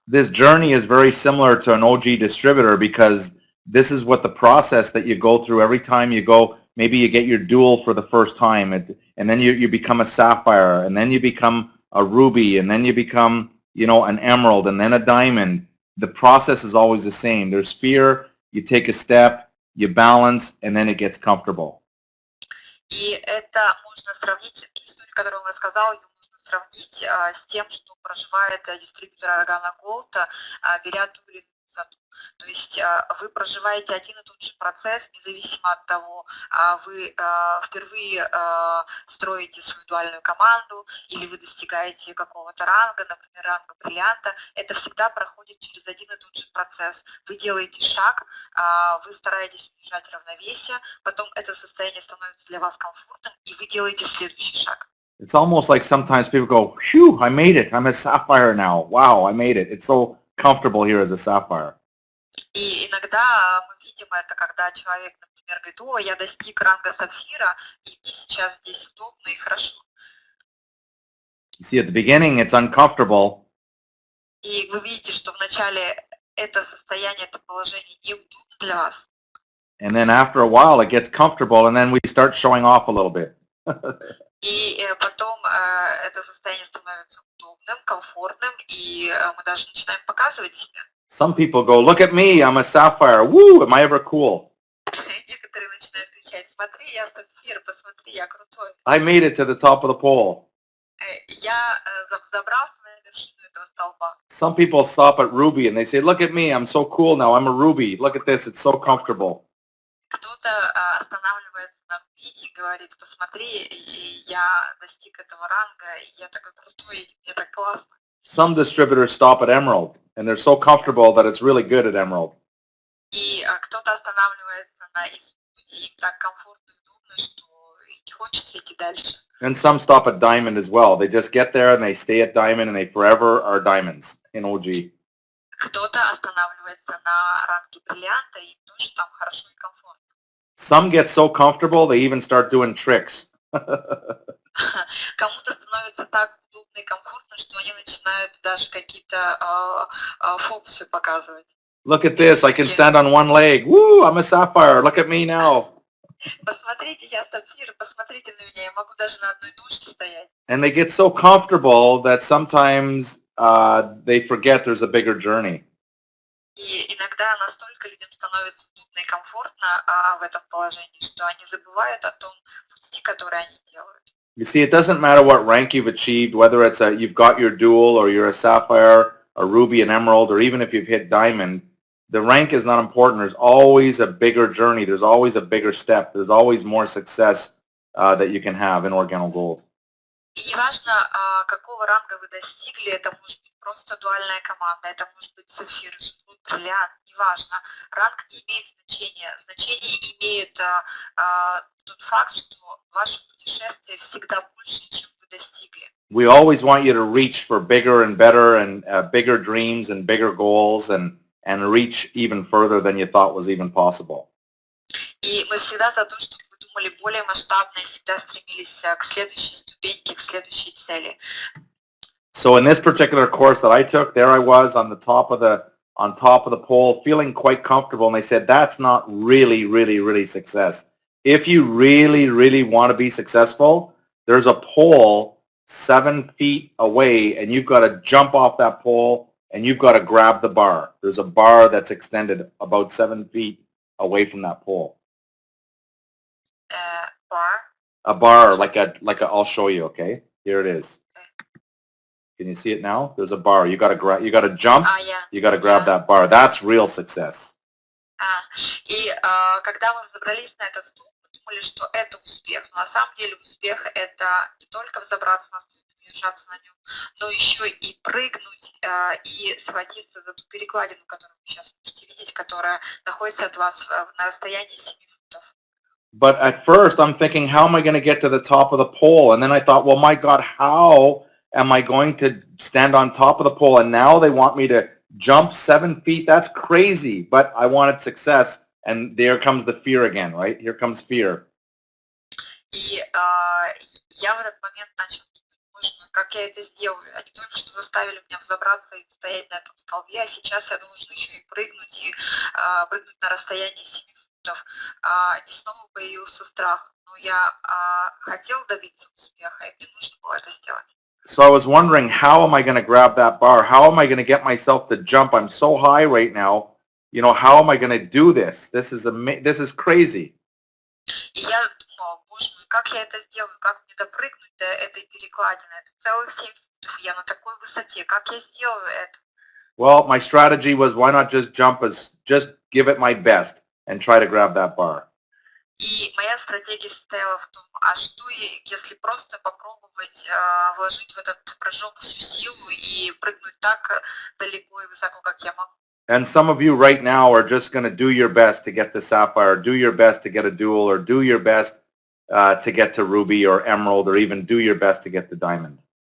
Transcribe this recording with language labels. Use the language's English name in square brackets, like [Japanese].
[English] This journey is very similar to an OG distributor, because this is what the process that you go through every time you go. Maybe you get your dual for the first time, and then you become a sapphire, and then you become a ruby, and then you become, you know, an emerald, and then a diamond. The process is always the same. There's fear, you take a step, you balance, and then it gets comfortable. [Russian] И это можно сравнить, ту историю, которую он рассказал, ее можно сравнить с тем, что проживает дистрибьютор Organo Gold, беря ту или иную высоту. То есть вы проживаете один и тот же процесс, независимо от того, вы впервые строите свою дуальную команду или вы достигаете какого-то ранга, например, ранга бриллианта. Это всегда проходит через один и тот же процесс. Вы делаете шаг, вы стараетесь удержать равновесие, потом это состояние становится для вас комфортным, и вы делаете следующий шаг. [English] It's almost like sometimes people go, phew, I made it. I'm a sapphire now. Wow, I made it. It's so comfortable here as a sapphire. [Russian] И иногда мы видим это, когда человек, например, говорит, о, я достиг ранга сапфира, и мне сейчас здесь удобно и хорошо. [English] You see, at the beginning, it's uncomfortable, [Russian] И вы видите, что вначале это состояние, это положение неудобно для вас. [English] And then after a while, it gets comfortable, and then we start showing off a little bit. [Russian] И потом это состояние становится удобным, комфортным, и мы даже начинаем показывать себя. [English] Some people go, look at me, I'm a sapphire. Woo, am I ever cool? [Russian] Некоторые начинают кричать, смотри, я сапфир, посмотри, я крутой. [English] I made it to the top of the pole. [Russian] Я забрался на вершину этого столба. [English] Some people stop at ruby and they say, look at me, I'm so cool now, I'm a ruby. Look at this, it's so comfortable. [Russian] Кто-то останавливается на рубине и говорит, посмотри, я достиг этого ранга, и я такой крутой, мне так классно. [English] Some distributors stop at emerald and they're so comfortable that it's really good at emerald. [Russian] И кто-то останавливается на изумруде, им так комфортно и удобно, что не хочется идти дальше. [English] And some stop at diamond as well. They just get there and they stay at diamond and they forever are diamonds in OG. [Russian] Кто-то останавливается на ранге бриллианта, и им тоже там хорошо и комфортно. [English] Some get so comfortable they even start doing tricks. [Russian] Кому-то становится так удобно и комфортно, что они начинают даже какие-то фокусы показывать. [English] Look at this, I can stand on one leg. Woo, I'm a sapphire. Look at me now. [Russian] Посмотрите, я сапфир, посмотрите на меня, я могу даже на одной ножке стоять. [English] And they get so comfortable that sometimes they forget there's a bigger journey. [Russian] И иногда настолько людям становится удобно и комфортно в этом положении, что они забывают о том пути, который они делают. [English] You see, it doesn't matter what rank you've achieved, whether it's you've got your dual or you're a sapphire, a ruby, an emerald, or even if you've hit diamond, the rank is not important. There's always a bigger journey. There's always a bigger step. There's always more success that you can have in Organo Gold. [Russian] И неважно, какого ранга вы достигли, это может быть просто дуальная команда, это может быть сапфир, изумруд, бриллиант, неважно. Ранг не имеет значения. Значение имеет тот факт, что ваше путешествие всегда больше, чем вы достигли. [English] We always want you to reach for bigger and better and bigger dreams and bigger goals and reach even further than you thought was even possible. [Russian] И мы всегда за то, чтобы вы думали более масштабно и всегда стремились к следующей ступеньке, к следующей цели. [English] So in this particular course that I took, there I was on top of the pole, feeling quite comfortable, and they said that's not really success. If you really want to be successful, there's a pole 7 feet away, and you've got to jump off that pole, and you've got to grab the bar. There's a bar that's extended about 7 feet away from that pole. Bar? A bar, like a, I'll show you, okay? Here it is. Can you see it now? There's a bar. You got to jump. Yeah. You got to grab that bar. That's real success. [Russian] И когда мы взобрались на этот стул, мы думали, что это успех. Но на самом деле успех – это не только взобраться на стул, держаться на нем, но еще и прыгнуть и схватиться за ту перекладину, которую вы сейчас можете видеть, которая находится от вас на расстоянии 7 футов. [English] But at first, I'm thinking, how am I going to get to the top of the pole? And then I thought, well, my God, how am I going to stand on top of the pole? And now they want me to jump 7 feet. That's crazy. But I wanted success. And there comes the fear again, right? Here comes fear. [Russian] И я в этот момент начала думать, боже мой, как я это сделаю? Они только что заставили меня взобраться и стоять на этом столбе, а сейчас я должен еще и прыгнуть на расстоянии 7 футов. И снова появился страх. Но я хотел добиться успеха, и мне нужно было это сделать. [English] So I was wondering, how am I going to grab that bar? How am I going to get myself to jump? I'm so high right now. You know, how am I going to do this? This is crazy. [Russian] И я думала, боже мой, как я это сделаю? Как мне допрыгнуть до этой перекладины? Это целых 7 футов, я на такой высоте. Как я сделаю это? [English] Well, my strategy was, why not just just give it my best and try to grab that bar. [Russian] И моя стратегия состояла в том, а что если просто попробовать вложить в этот прыжок всю силу и прыгнуть так далеко и высоко, как я могу. [English] And some of you right now are just going to do your best to get the sapphire, do your best to get a dual, or do your best to get to ruby or emerald, or even do your best to get the diamond.